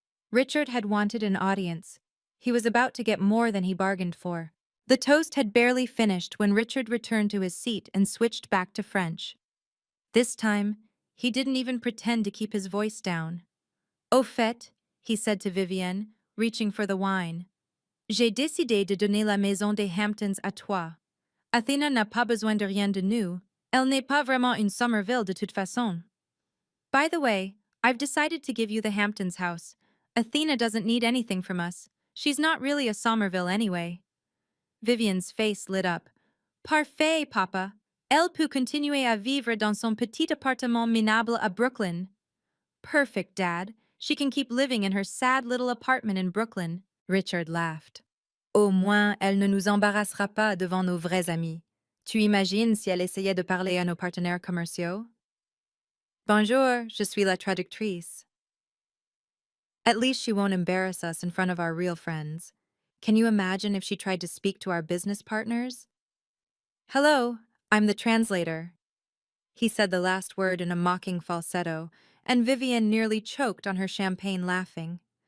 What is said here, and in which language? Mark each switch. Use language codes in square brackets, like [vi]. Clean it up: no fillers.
[en] Richard had wanted an audience. He was about to get more than he bargained for. The toast had barely finished when Richard returned to his seat and switched back to French. This time, he didn't even pretend to keep his voice down. [fr] Au fait, [en] he said to Vivienne, reaching for the wine. [fr] J'ai décidé de donner la maison des Hamptons à toi. Athena n'a pas besoin de rien de nous. Elle n'est pas vraiment une Somerville de toute façon. [en] By the way, I've decided to give you the Hamptons house. Athena doesn't need anything from us. She's not really a Somerville anyway. Vivian's face lit up. [fr] Parfait, Papa. Elle peut continuer à vivre dans son petit appartement minable à Brooklyn. [en] Perfect, Dad. She can keep living in her sad little apartment in Brooklyn. Richard laughed. [fr] Au moins, elle ne nous embarrassera pas devant nos vrais amis. Tu imagines si elle essayait de parler à nos partenaires commerciaux? Bonjour, je suis la traductrice. [en] At least she won't embarrass us in front of our real friends. Can you imagine if she tried to speak to our business partners? Hello, I'm the translator. He said the last word in a mocking falsetto, and Vivian nearly choked on her champagne laughing.